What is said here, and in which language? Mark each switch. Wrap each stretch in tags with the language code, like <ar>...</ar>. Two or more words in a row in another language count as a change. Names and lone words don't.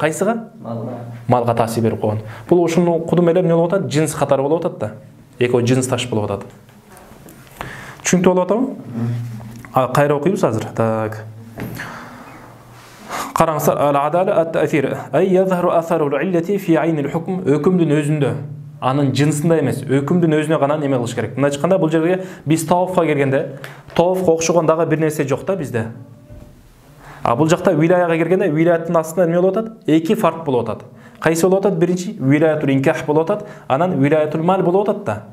<ky>Кайсыга? Малга таасир берип койгон. Бул ушуну кудум эле эмне болуп атат? Жинс катары болуп атат да. Экөө жинсташ болуп атат. Түшүнүктүү болуп атабы? Кайра окуйбуз азыр. Так. Караңыздар,</ky> <ar>العدالة التأثير. أي يظهر أثر العلة في عين الحكم.</ar> <ky>Өкүмдүн өзүндө, анын жинсинде эмес, өкүмдүн өзүнө гана неме кылыш керек. Мындай айтканда, бул жерге биз тавафка келгенде, тавафка окшогон дагы бир нерсе жок да бизде. Бул жакта вилаяга келгенде, вилаяттын астында эмне болуп атат? Эки фарк болуп атат. Кайсы болуп атат? Биринчи</ky> <ar>ولاية النكاح</ar> <ky>болуп атат, анан</ky> <ar>ولاية المال</ar> <ky>болуп атат да.</ky>